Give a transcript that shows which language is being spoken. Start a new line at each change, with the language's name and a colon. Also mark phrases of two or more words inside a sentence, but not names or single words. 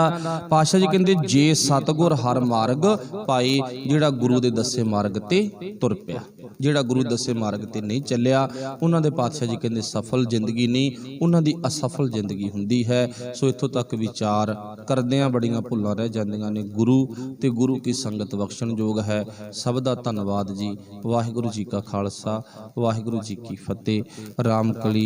Punjabi: ਪਾਤਸ਼ਾਹ ਜੀ ਕਹਿਤੇ ਜੇ ਸਤਿਗੁਰ ਹਰਿ ਮਾਰਗ ਪਾਏ, ਜਿਹੜਾ ਗੁਰੂ ਦੇ ਦੱਸੇ ਮਾਰਗ ਤੇ ਤੁਰ ਪਿਆ, ਜਿਹੜਾ ਗੁਰੂ ਦੱਸੇ ਮਾਰਗ ਤੇ ਨਹੀਂ ਚੱਲਿਆ, ਉਨ੍ਹਾਂ ਦੇ ਪਾਤਸ਼ਾਹ ਜੀ ਕਹਿਤੇ ਸਫਲ ਜ਼ਿੰਦਗੀ ਨਹੀਂ, ਉਨ੍ਹਾਂ ਦੀ ਅਸਫਲ ਜ਼ਿੰਦਗੀ ਹੁੰਦੀ ਹੈ। ਸੋ ਇੱਥੋਂ ਤੱਕ ਵਿਚਾਰ ਕਰਦਿਆਂ ਬੜੀਆਂ ਭੁੱਲਾਂ ਰਹਿ ਜਾਂਦੀਆਂ ਨੇ। ਗੁਰੂ ਤੇ ਗੁਰੂ ਕੀ ਸੰਗਤ ਬਖ਼ਸ਼ਣ ਯੋਗ ਹੈ। ਸਭ ਦਾ ਧੰਨਵਾਦ ਜੀ। ਵਾਹਿਗੁਰੂ ਜੀ ਕਾ ਖ਼ਾਲਸਾ, ਵਾਹਿਗੁਰੂ ਜੀ ਕੀ ਫ਼ਤਹਿ। ਰਾਮ ਕਲੀ।